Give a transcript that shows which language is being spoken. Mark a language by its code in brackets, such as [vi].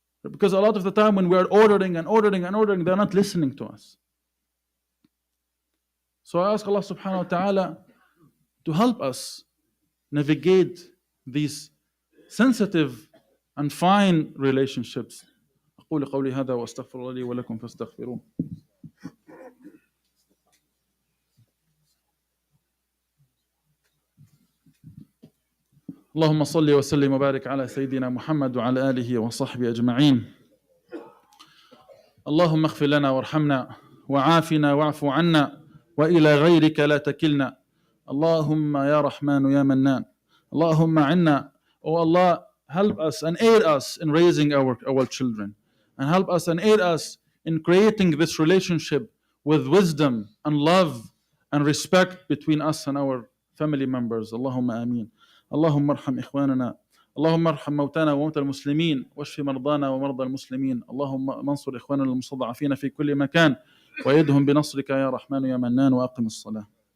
[en] Because a lot of the time when we are ordering and ordering and ordering, they're not listening to us. So I ask Allah subhanahu wa ta'ala to help us navigate these sensitive and fine relationships. [ar] أقول قولي هذا وأستغفر الله لي ولكم فاستغفروه. اللهم صل وسلم وبارك على سيدنا محمد وعلى آله وصحبه أجمعين. اللهم اغفر لنا وارحمنا وعافنا واعف عنا وإلى غيرك لا تكلنا. اللهم يا رحمن يا منان. اللهم عنا. [en] Oh Allah, help us and aid us in raising our children, and help us and aid us in creating this relationship with wisdom and love and respect between us and our family members. [ar] Allahumma ameen. اللهم ارحم إخواننا. اللهم ارحم موتانا وموتى المسلمين واشف مرضانا ومرضى المسلمين. اللهم انصر إخواننا المستضعفين في كل مكان وأيدهم بنصرك يا رحمن يا منان. وأقم الصلاة.